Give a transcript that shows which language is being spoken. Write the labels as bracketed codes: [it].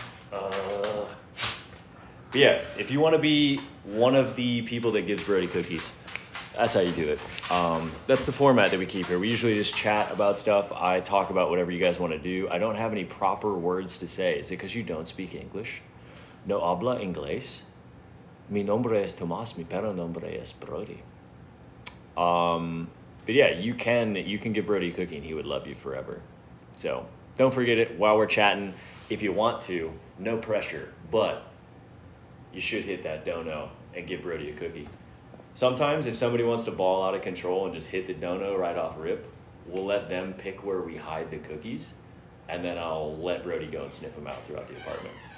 [en] But yeah, if you want to be one of the people that gives Brody cookies, that's how you do it. That's the format that we keep here. We usually just chat about stuff. I talk about whatever you guys want to do. I don't have any proper words to say. Is it because you don't speak English? [es] No habla inglés. Mi nombre es Tomás, mi perro nombre es Brody. [en] But yeah, you can give Brody a cookie and he would love you forever. So don't forget it while we're chatting. If you want to, no pressure, but you should hit that dono and give Brody a cookie. Sometimes if somebody wants to ball out of control and just hit the dono right off rip, we'll let them pick where we hide the cookies, and then I'll let Brody go and sniff them out throughout the apartment.